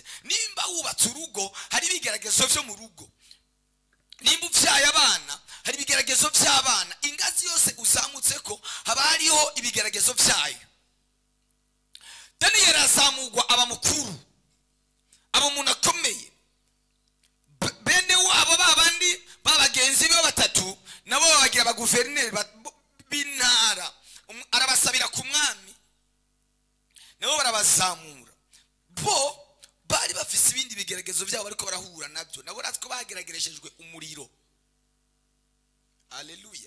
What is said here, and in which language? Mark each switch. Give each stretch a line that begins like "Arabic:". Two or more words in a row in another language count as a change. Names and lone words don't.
Rundi: Nimba wubatse urugo hari ibigeragezo byo mu rugo, nimba uvyaye abana hari ibigeragezo by'abana. Ingazi yose uzamutse ko haba hariho ibigeragezo byayo. Daniyeli azamugwa aba mukuru, aba umuntu akomeye. Bene wabo babandi babagenzi be 3 nabo babagira abaguverineri b'intara, arabasabira ku mwami nabo barabazamura. Bo bari bafise ibindi bigeragezo byabo ariko barahura nabyo, nabo ratko bageragereshejwe umuriro. Haleluya.